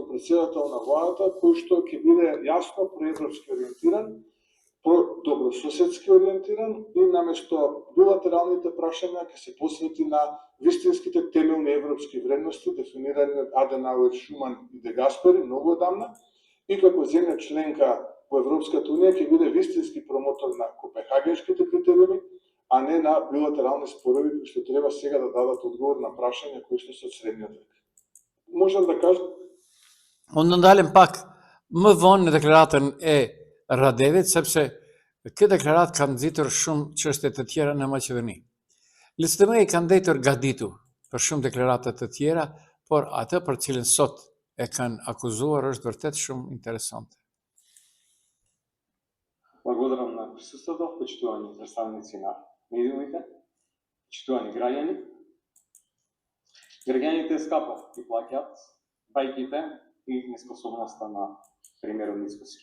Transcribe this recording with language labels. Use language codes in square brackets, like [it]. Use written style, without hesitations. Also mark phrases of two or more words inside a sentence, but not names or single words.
[mk] председател на владата, кој што ќе биде јасно проевропски ориентиран, добрососедски ориентиран и наместо билатералните прашања ќе се посвети на вистинските темелни европски вредности, дефинирани од Аденауер, Шуман и Де Гаспери многу одамна, и како земја членка во Европската унија ќе биде вистински промотор на копенхагенските критериуми, а не на билатерални спорови кои што треба сега да дадат одговор на прашања кои што се од средниот век. Можам да кажам. [sq] Unë ndalem pak më vonë në deklaratën e Radevit, sepse këtë deklaratë ka nxitur shumë çështje të tjera në Maqedoni. LSDM ka ndetur gaditur për shumë deklarata të tjera, por atë për cilën sot e kanë akuzuar është vërtet shumë interesante. [mk] Благодарам на присуството, почитувани представници на медиумите, почитувани граѓани. Граѓаните скапо ги плаќаат бајките и неспособноста на премиерот Мицкоски.